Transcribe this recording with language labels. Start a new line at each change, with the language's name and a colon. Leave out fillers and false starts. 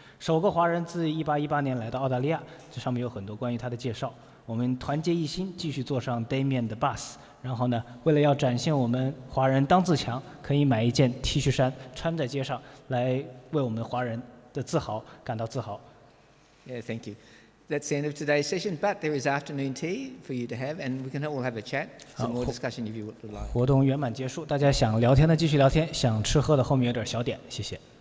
Chinese: 首个华人自1818年来到澳大利亚，这上面有很多关于他的介绍。我们团结一心，继续坐上 Damien 的 bus。然后呢，为了要展现我们华人当自强，可以买一件 T 恤衫穿在街上，来为我们华人的自豪感到自豪。
English: Yeah, thank you. That's the end of today's session, but there is afternoon tea for you to have, and we can all have a chat, some more discussion if you would like.
Chinese: 活动圆满结束，大家想聊天的继续聊天，想吃喝的后面有点小点，谢谢。